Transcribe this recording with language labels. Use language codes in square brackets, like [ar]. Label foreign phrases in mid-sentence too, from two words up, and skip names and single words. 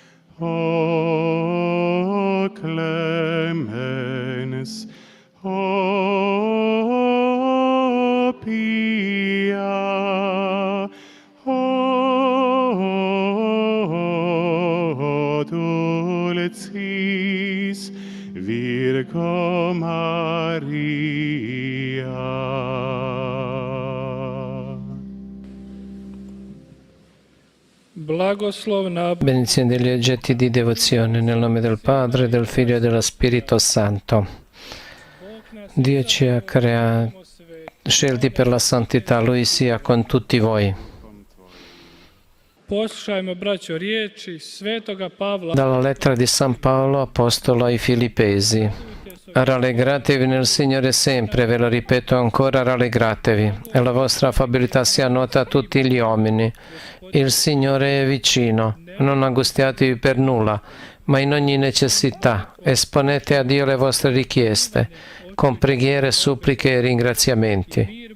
[la] O clemens, o pia, o dulcis Virgo Maria. [hr] Blagoslovna [it] Benedizione degli oggetti di devozione nel nome del Padre, del Figlio e dello Spirito Santo. Dio ci ha scelti per la santità, Lui sia con tutti voi. [hr] Poslušajmo, braćo, riječi Svetoga Pavla. [it] Dalla lettera di San Paolo, apostolo ai Filippesi. Rallegratevi nel Signore sempre, ve lo ripeto ancora, rallegratevi. E la vostra affabilità sia nota a tutti gli uomini. Il Signore è vicino. Non angustiatevi per nulla, ma in ogni necessità esponete a Dio le vostre richieste, con preghiere, suppliche e ringraziamenti.